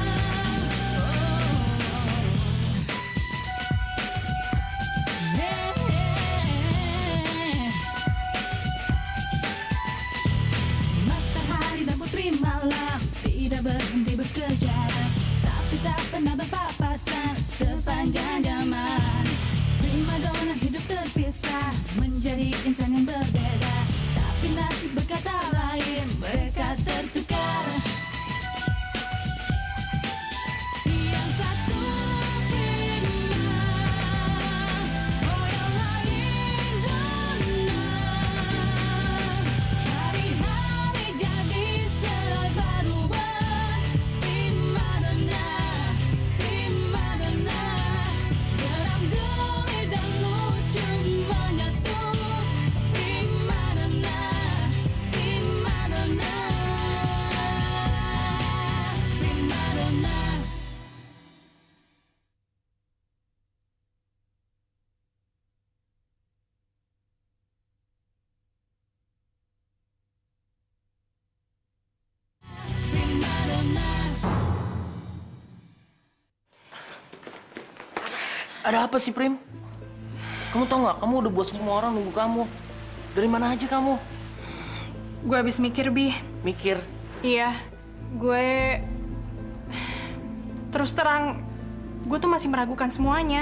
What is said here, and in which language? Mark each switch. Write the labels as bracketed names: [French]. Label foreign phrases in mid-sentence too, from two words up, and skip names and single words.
[Indonesian] Matahari dan putri malam tidak berhenti bekerja, tapi tak pernah berpapasan sepanjang zaman. Prima donna hidup terpisah menjadi insan yang berbeda, tapi nasib berkata lain, mereka tertukar. Yang satu Prima, oh yang lain Donna. Hari-hari jadi selalu berubah. Prima donna, prima donna. Geram geli dan lucu menyatu. Prima donna, prima donna. Prima donna. Prima donna. Ada apa sih, Prim? Kamu tau nggak? Kamu udah buat semua orang nunggu kamu. Dari mana aja kamu? gue habis mikir, Bi. Mikir. Iya, gue terus terang gue tuh masih meragukan semuanya.